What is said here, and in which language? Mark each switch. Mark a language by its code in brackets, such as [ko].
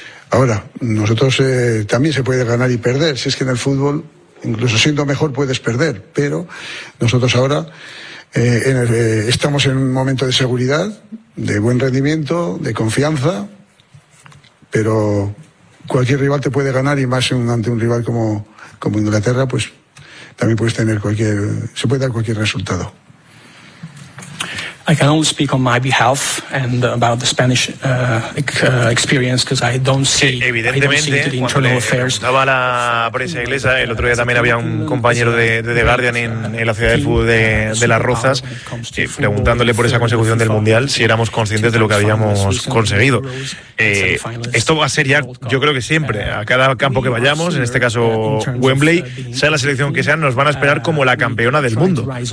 [es] Ahora, nosotros también se puede ganar y perder, si es que en el fútbol, incluso siendo mejor, puedes perder, pero nosotros ahora estamos en un momento de seguridad, de buen rendimiento, de confianza, pero cualquier rival te puede ganar, y más ante un rival como Inglaterra, pues también puedes tener se puede dar cualquier resultado. [en] I can only speak on my behalf and about the Spanish experience, because I don't see into the internal affairs. [es] Daba la prensa inglesa. El otro día también había un compañero de Guardian en la ciudad del fútbol de Las Rozas, preguntándole por esa consecución del Mundial, si éramos conscientes de lo que habíamos conseguido. Esto va a ser, ya yo creo que siempre, a cada campo que vayamos, en este caso Wembley, sea la selección que sea, nos van a esperar como la campeona del mundo.